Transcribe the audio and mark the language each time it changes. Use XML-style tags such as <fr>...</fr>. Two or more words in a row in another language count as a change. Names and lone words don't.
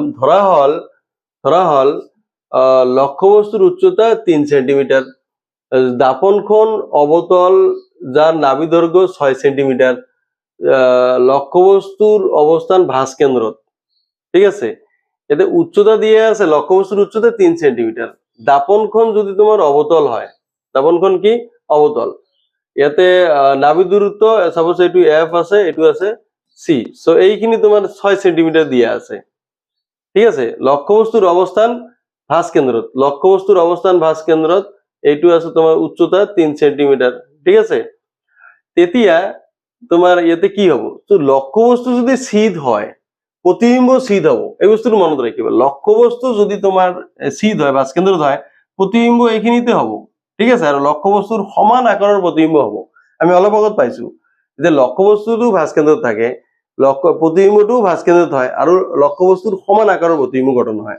<as>ধৰা হল লক্ষ্যবস্তুৰ উচ্চতা 3 সেন্টিমিটাৰ, দাপনখন অবতল যাৰ নাভি দৈৰ্ঘ্য 6 সেন্টিমিটাৰ, লক্ষ্যবস্তুৰ অৱস্থান ভাস্কেন্দ্ৰত, ঠিক আছে। এতে উচ্চতা দিয়া আছে, লক্ষ্যবস্তুৰ উচ্চতা 3 সেন্টিমিটার। দাপনখন যদি তোমার অবতল হয়, দাপনখন কি অবতল, ইয়াতে নাভি দূরত্ব সাপোজ এইটো এফ আছে, এইটো আছে সি, সো এইখিনি তোমার 6 সেন্টিমিটার দিয়া আছে, ঠিক আছে। লক্ষ্যবস্তুর অবস্থান ভাস্কেন্দ্ৰত, এইটো আছে তোমার উচ্চতা 3 সেন্টিমিটার, ঠিক আছে। তেতিয়া তোমার ইয়াতে কি হব, তো লক্ষ্যবস্তু যদি সিধ হয়, প্ৰতিবিম্ব সিধ হব, এই বস্তুটো মনত রাখিবা। লক্ষ্যবস্তু যদি তোমার সিধ হয়, ভাস্কেন্দ্ৰত হয়, প্ৰতিবিম্ব এইখিনিতে হব, ঠিক আছে, আৰু লক্ষ্যবস্তুৰ সমান আকাৰৰ প্ৰতিবিম্ব হ'ব। আমি অলপ আগত পাইছো যে লক্ষ্যবস্তুটো ভাস্কেন্দ্ৰত থাকে, প্ৰতিবিম্বটোও ভাস্কেন্দ্ৰত হয়, আৰু লক্ষ্যবস্তুৰ সমান আকাৰৰ প্ৰতিবিম্ব গঠন হয়।</as>